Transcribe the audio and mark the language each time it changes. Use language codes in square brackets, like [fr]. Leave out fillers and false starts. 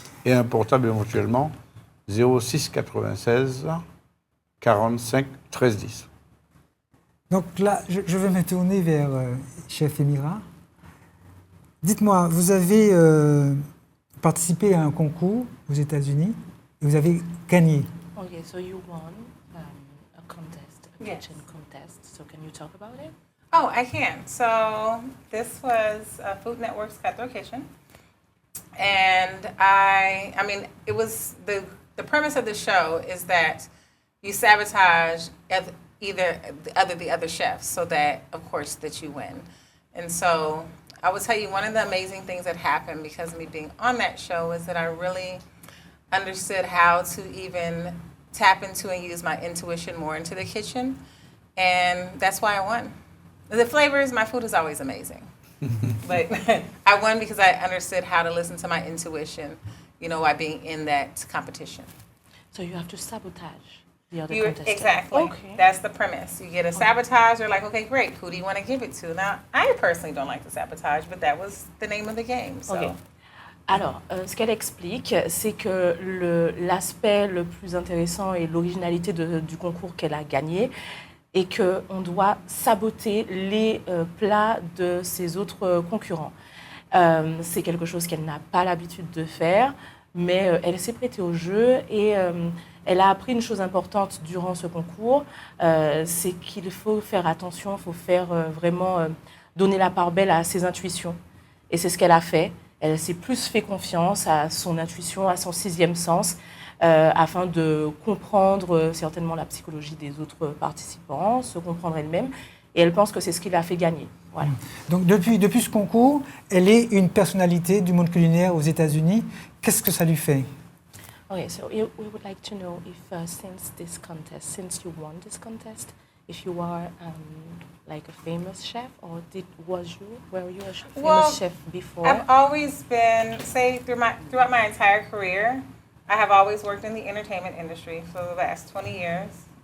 [fr] Et un portable éventuellement 06 96 45 13 10. Donc là, je vais me tourner vers Chef Emira. Dites-moi, vous avez participé à un concours aux États-Unis et vous avez gagné. [en] Okay, so you won a contest, a Yes. kitchen contest. So can you talk about it? Oh, I can. So this was Food Network's Cutthroat Kitchen. And I mean, it was the premise of the show is that you sabotage the other chefs so that, of course, that you win. And so I will tell you one of the amazing things that happened because of me being on that show is that I really understood how to even tap into and use my intuition more into the kitchen. And that's why I won. The flavors, my food is always amazing. But I won because I understood how to listen to my intuition, you know, by being in that competition. So you have to sabotage the other contestants. Exactly. Okay. That's the premise. You get a sabotage, you're like, okay, great, who do you want to give it to? Now, I personally don't like the sabotage, but that was the name of the game. So. Ok. [fr] Alors, ce qu'elle explique, c'est que l'aspect le plus intéressant et l'originalité du concours qu'elle a gagné est qu'on doit saboter les plats de ses autres concurrents. C'est quelque chose qu'elle n'a pas l'habitude de faire, mais elle s'est prêtée au jeu et elle a appris une chose importante durant ce concours, c'est qu'il faut faire attention, il faut faire vraiment donner la part belle à ses intuitions. Et c'est ce qu'elle a fait. Elle s'est plus fait confiance à son intuition, à son sixième sens, afin de comprendre certainement la psychologie des autres participants, se comprendre elle-même. Et elle pense que c'est ce qui l'a fait gagner. Voilà. Donc depuis ce concours, elle est une personnalité du monde culinaire aux États-Unis. Qu'est-ce que ça lui fait? [en] Okay, so we would like to know if since you won this contest, if you are like a famous chef, or were you a famous chef before? I've always been, throughout my entire career, I have always worked in the entertainment industry for the last 20 years.